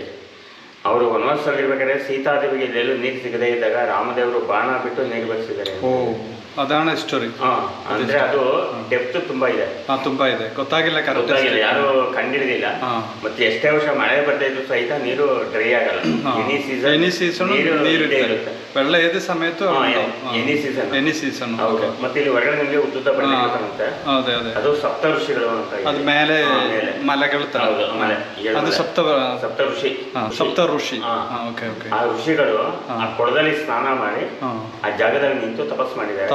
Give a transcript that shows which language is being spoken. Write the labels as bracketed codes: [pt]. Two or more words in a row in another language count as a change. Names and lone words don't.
[kn] ಅವರು ವನವಾಸದಲ್ಲಿ ಇರ್ಬೇಕಾದ್ರೆ ಸೀತಾದೇವಿಗೆ ಎಲ್ಲೆಲ್ಲೂ ನೀರು ಸಿಗದೇ ಇದ್ದಾಗ ರಾಮದೇವರು ಬಾಣ ಬಿಟ್ಟು ನೀರು ಬರೆಸಿದ್ದಾರೆ. ಅದಾನ ಸ್ಟೋರಿ. ಅಂದ್ರೆ ಅದು ಡೆಪ್ತ್ ತುಂಬಾ ಇದೆ. ತುಂಬಾ ಇದೆ, ಗೊತ್ತಾಗಿಲ್ಲ, ಯಾರು ಕಂಡಿಡಿದಿಲ್ಲ. ಮತ್ತೆ ಎಷ್ಟೇ ವರ್ಷ ಮಳೆ ಬರ್ತಾ ಇದ್ರು ಸಹಿತ ನೀರು ಡ್ರೈ ಆಗಲ್ಲ. [en] any season [kn] ನೀರು ಇರುತ್ತೆ. [ml] വെള്ള ഏത് സമയത്തും [en] any season. [kn] ಮತ್ತೆ ಇಲ್ಲಿ ಹೊರಗಡೆ ನಿಮಗೆ ಉದ್ದುದ್ದ ಬರುತ್ತೆ. ಅದು ಸಪ್ತ ಋಷಿಗಳು ಅಂತ. ಅದು ಮೇಲೆ ಮಲೆಗಳ ತರ. ಅದು ಸಪ್ತ ಋಷಿ. ಸಪ್ತ ಋಷಿ. ಆ ಋಷಿಗಳು ಆ ಕೊಳದಲ್ಲಿ ಸ್ನಾನ ಮಾಡಿ ಆ ಜಾಗದಲ್ಲಿ ನಿಂತು ತಪಸ್ ಮಾಡಿದ್ದಾರೆ.